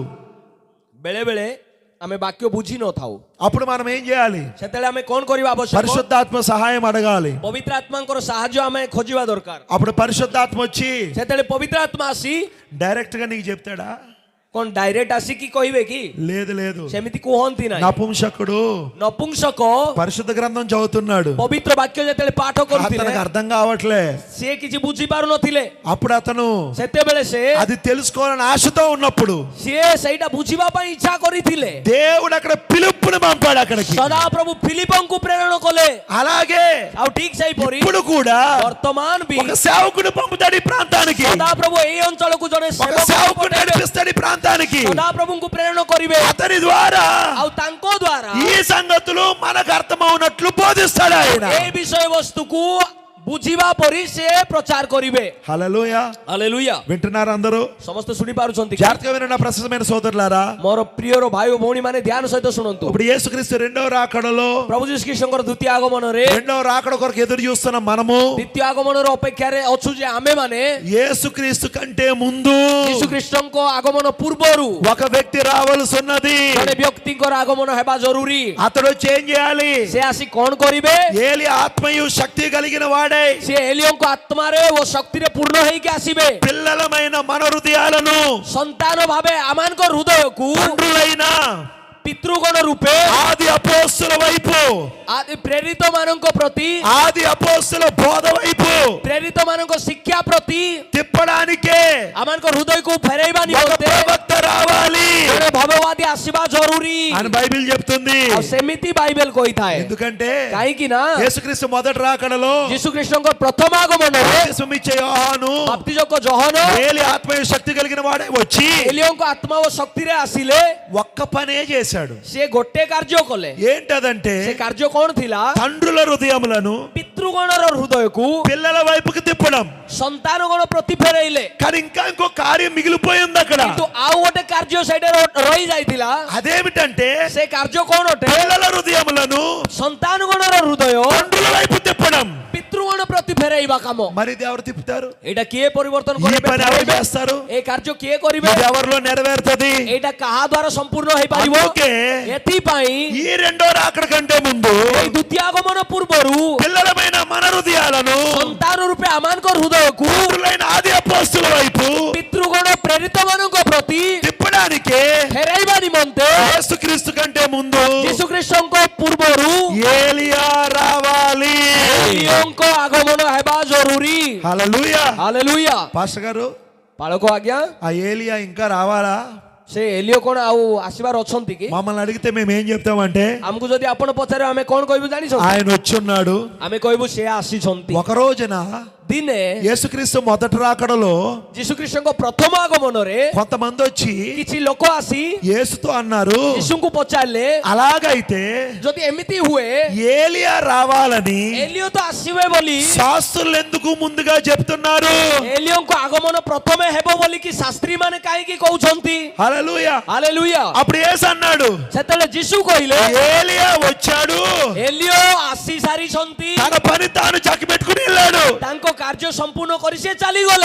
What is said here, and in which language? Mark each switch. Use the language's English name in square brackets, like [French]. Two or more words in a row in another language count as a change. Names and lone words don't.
[Odia] ବେଳେ ବେଳେ ଆମେ ବାକ୍ୟ ବୁଝି ନଥାଉ। [Telugu] అప్పుడు మనం ఏం చేయాలి? [Odia] ସେତେବେଳେ ଆମେ କଣ କରିବା ଆବଶ୍ୟକ? [Telugu] పరిశుద్ధాత్మ సహాయం అడగాలి. [Odia] ପବିତ୍ର ଆତ୍ମାଙ୍କର ସାହାଯ୍ୟ ଆମେ ଖୋଜିବା ଦରକାର। [Telugu] అప్పుడు పరిశుద్ధాత్మ వచ్చి [Odia] ସେତେବେଳେ ପବିତ୍ର ଆତ୍ମା ଆସି [Telugu] డైరెక్ట్ గా నీకు చెప్తాడా? [Odia] କଣ ଡାଇରେକ୍ଟ ଆସିକି କହିବେ କି? [Telugu] లేదు లేదు. [Odia] ସେମିତି କୁହନ୍ତି ନାହିଁ। [Telugu] నపుంసకుడు [Odia] ନପୁଂସକ [Telugu] పరిశుద్ధ గ్రంథం చదువుతున్నాడు. [Odia] ପବିତ୍ର ବାକ୍ୟ ଯେତେବେଳେ ପାଠ କରୁଥିଲେ [Telugu] అతనికి అర్థం కావట్లే. [Odia] ସିଏ କିଛି ବୁଝି ପାରୁନଥିଲେ। [Telugu] అప్పుడు అతను [Odia] ସେତେବେଳେ ସେ [Telugu] అది తెలుసుకోవాలని ఆశతో ఉన్నప్పుడు [Odia] ସିଏ ସେଇଟା ବୁଝିବା ପାଇଁ ଇଚ୍ଛା କରିଥିଲେ। [Telugu] దేవుడు అక్కడ పిలుపుని పంపాడు అక్కడికి. [Odia] ସଦାପ୍ରଭୁ ଫିଲିପଙ୍କୁ ପ୍ରେରଣ କଲେ। [Telugu] అలాగే [Odia] ଆଉ ଠିକ ସେହିପରି [Telugu] ఇప్పుడు కూడా [Odia] ବର୍ତ୍ତମାନ ବି [Telugu] ఒక సేవకుడు పంపుతాడు ఈ ప్రాంతానికి. [Odia] ସଦାପ୍ରଭୁ ଏଇ ଅଞ୍ଚଳକୁ ଜଣେ [Telugu] ఒక [Odia] ସେବକ [Telugu] సేవకుడు నడిపిస్తాడు ఈ ప్రాంతానికి. [Odia] ସଦାପ୍ରଭୁଙ୍କୁ ପ୍ରେରଣ କରିବେ। [Telugu] అతని ద్వారా [Odia] ଆଉ ତାଙ୍କ ଦ୍ୱାରା [Telugu] ఈ సంగతులు మనకు అర్థమవునట్లు బోధిస్తాడు ఆయన. [Odia] এই বিষয়ବସ୍ତୁକୁ ବୁଝିବା ପରି ସେ ପ୍ରଚାର କରିବେ। [Telugu] హల్లెలూయా. [Odia] ହାଲେଲୁୟା। [Telugu] వింటున్నారు అందరూ? [Odia] ସମସ୍ତେ ଶୁଣି ପାରୁଛନ୍ତି? [Telugu] జాగ్రత్తగా వినండి ప్రశస్తమైన సోదరులారా. [Odia] ମୋର ପ୍ରିୟର ଭାଇ ଓ ଭଉଣୀ ମାନେ ଧ୍ୟାନ ସହିତ ଶୁଣନ୍ତୁ। [Telugu] ఇప్పుడు యేసుక్రీస్తు రెండవ రాకడలో [Odia] ପ୍ରଭୁ ଯୀଶୁଖ୍ରୀଷ୍ଟଙ୍କର ଦ୍ୱିତୀୟ ଆଗମନରେ [Telugu] రెండవ రాకడ కొరకు ఎదురు చూస్తున్న మనము [Odia] ଦ୍ୱିତୀୟ ଆଗମନର ଅପେକ୍ଷାରେ ଅଛୁ ଯେ ଆମେମାନେ [Telugu] యేసుక్రీస్తు కంటే ముందు [Odia] ଯୀଶୁଖ୍ରୀଷ୍ଟଙ୍କ ଆଗମନ ପୂର୍ବରୁ [Telugu] ఒక వ్యక్తి రావాల్సి ఉన్నది. [Odia] ଜଣେ ବ୍ୟକ୍ତିଙ୍କର ଆଗମନ ହେବା ଜରୁରୀ। [Telugu] అతడు చేంజ్ చేయాలి. [Odia] ସେ ଆସି କଣ କରିବେ? [Telugu] ఏలి ఆత్మయు శక్తి కలిగిన వాడై [Odia] ସେ ଏଲିୟଙ୍କ ଆତ୍ମାରେ ଓ ଶକ୍ତିରେ ପୂର୍ଣ୍ଣ ହେଇକି ଆସିବେ। [Telugu] పిల్లలమైన మన హృదయాలను [Odia] ସନ୍ତାନ ଭାବେ ଆମମାନଙ୍କ ହୃଦୟକୁ [Telugu] తండ్రులైన [Odia] ପିତୃଗଣ ରୂପେ [Telugu] ఆది అపోస్తుల వైపు, [Odia] ପ୍ରେରିତ ମାନଙ୍କ ପ୍ରତି, [Telugu] ఆది అపోస్తుల బోధ వైపు [Odia] ପ୍ରେରିତ ମାନଙ୍କ ଶିକ୍ଷା ପ୍ରତି [Telugu] తిప్పడానికే [Odia] ଆମମାନଙ୍କ ହୃଦୟକୁ ଫେରାଇବା [Telugu] ఒక [Odia] ନିମନ୍ତେ [Telugu] ప్రవక్త రావాలి [Odia] ଜଣେ ଭଗବାଦୀ ଆସିବା ଜରୁରୀ [Telugu] అని బైబిల్ చెప్తుంది. [Odia] ଆଉ ସେମିତି ବାଇବେଲ କହିଥାଏ। [Telugu] ఎందుకంటే [Odia] କାହିଁକି ନା [Telugu] యేసుక్రీస్తు మొదటి రాకడలో [Odia] ଯୀଶୁଖ୍ରୀଷ୍ଟଙ୍କ ପ୍ରଥମ ଆଗମନରେ [Telugu] బాప్తిస్మం ఇచ్చే యోహాను [Odia] ବାପ୍ତିଜକ ଜହନ [Telugu] ఏలి ఆత్మయు శక్తి కలిగిన వాడే వచ్చి [Odia] ଏଲିୟଙ୍କ ଆତ୍ମା ଓ ଶକ୍ତିରେ ଆସିଲେ [Telugu] ఒక్క పనే చేశాడు. [Odia] ସେ ଗୋଟେ କାର୍ଯ୍ୟ କଲେ। [Telugu] ఏంటదంటే [Odia] ସେ କାର୍ଯ୍ୟ କଣ ଥିଲା? [Telugu] తండ్రుల హృదయములను [Odia] ପିତୃ ପିତୃଗଣର ହୃଦୟକୁ [Telugu] పిల్లల వైపుకి తిప్పడం. [Odia] ସନ୍ତାନଗଣ ପ୍ରତି ଫେରେଇଲେ, [Telugu] కానీ ఇంకా ఇంకో కార్యం మిగిలిపోయింది అక్కడ. [Odia] କିନ୍ତୁ ଆଉ ଗୋଟେ କାର୍ଯ୍ୟ ସେଇଟା ରହି ଯାଇଥିଲା. [Telugu] అదేమిటంటే [Odia] ସେ କାର୍ଯ୍ୟ କଣ ଅଟେ? [Telugu] పిల్లల హృదయములను [Odia] ସନ୍ତାନଗଣର ହୃଦୟ [Telugu] తండ్రుల వైపు తిప్పడం. [Odia] ପିତୃଗଣ ପ୍ରତି ଫେରେଇବା କାମ. [Telugu] మరి ఇది ఎవరు తిప్పుతారు? [Odia] ଏଇଟା କିଏ ପରିବର୍ତ୍ତନ [Telugu] ఈ [Odia] କରିବେ? [Telugu] పని ఎవరు చేస్తారు? [Odia] ଏ କାର୍ଯ୍ୟ କିଏ କରିବେ? [Telugu] ఇది ఎవరిలో నెరవేరుతుంది? [Odia] ଏଇଟା କାହା ଦ୍ୱାରା ସମ୍ପୂର୍ଣ୍ଣ ହେଇପାରିବ? [Telugu] అందుకే [Odia] ଏଥିପାଇଁ [Telugu] ఈ రెండో రాకడ కంటే ముందు [Odia] ଏଇ ଦ୍ୱିତୀୟ ଆଗମନ ପୂର୍ବରୁ [Telugu] పిల్లలమైన మన హృదయాలను [Odia] ସନ୍ତାନ ରୂପେ ଆମମାନଙ୍କ ହୃଦୟକୁ [Telugu] తండ్రులైన ఆది అపోస్తుల వైపు [Odia] ପିତୃଗଣ ପ୍ରେରିତ ମାନଙ୍କ ପ୍ରତି [Telugu] తిప్పడానికి [Odia] ଫେରାଇବା ନିମନ୍ତେ [Telugu] యేసుక్రీస్తు కంటే ముందు [Odia] ଯୀଶୁଖ୍ରୀଷ୍ଟଙ୍କ ପୂର୍ବରୁ [Telugu] ఏలియా రావాలి. [Odia] ଏଲିଓଙ୍କ ଆଗମନ ହେବା ଜରୁରୀ. [Telugu] హల్లెలూయా. [Odia] ହାଲେଲୁୟା. [Telugu] పాస్టర్ గారు, [Odia] ପାଳକ ଆଜ୍ଞା, [Telugu] ఆ ఏలియా ఇంకా రావాలా? [Odia] ସେ ଏଲିଓ କଣ ଆଉ ଆସିବାର ଅଛନ୍ତି କି? [Telugu] మమ్మల్ని అడిగితే మేము ఏం చెప్తామంటే [Odia] ଆମକୁ ଯଦି ଆପଣ ପଚାରିବେ ଆମେ କଣ କହିବୁ ଜାଣିଛ? [Telugu] ఆయన వచ్చున్నాడు. [Odia] ଆମେ କହିବୁ ସେ ଆସିଛନ୍ତି. [Telugu] ఒక రోజున [Odia] ଦିନେ [Telugu] యేసుక్రీస్తు మొదటి రాకడలో [Odia] ଯୀଶୁଖ୍ରୀଷ୍ଟଙ୍କ ପ୍ରଥମ ଆଗମନରେ [Telugu] కొంతమంది వచ్చి [Odia] କିଛି ଲୋକ ଆସି [Telugu] యేసుతో అన్నారు, [Odia] ଯୀଶୁଙ୍କୁ ପଚାରିଲେ, [Telugu] అలాగైతే [Odia] ଯଦି ଏମିତି ହୁଏ [Telugu] ఏలియా రావాలని [Odia] ଏଲିଓ ତ ଆସିବେ ବୋଲି [Telugu] శాస్త్రులు ఎందుకు ముందుగా చెప్తున్నారు? [Odia] ଏଲିଓଙ୍କ ଆଗମନ ପ୍ରଥମେ ହେବ ବୋଲିକି ଶାସ୍ତ୍ରୀ ମାନେ କାହିଁକି କହୁଛନ୍ତି? [Telugu] హల్లెలూయా. [Odia] ହାଲେଲୁୟା. [Telugu] అప్పుడు యేసు అన్నాడు, [Odia] ସେତେବେଳେ ଯୀଶୁ କହିଲେ, [Telugu] ఏలియా వచ్చాడు, [Odia] ଏଲିଓ ଆସି ସାରିଛନ୍ତି, [Telugu] తన పని తాను చక్కి పెట్టుకుని వెళ్ళాడు. [Odia] ତାଙ୍କ କାର୍ଯ୍ୟ ସମ୍ପୂର୍ଣ୍ଣ କରି ସେ ଚାଲିଗଲେ.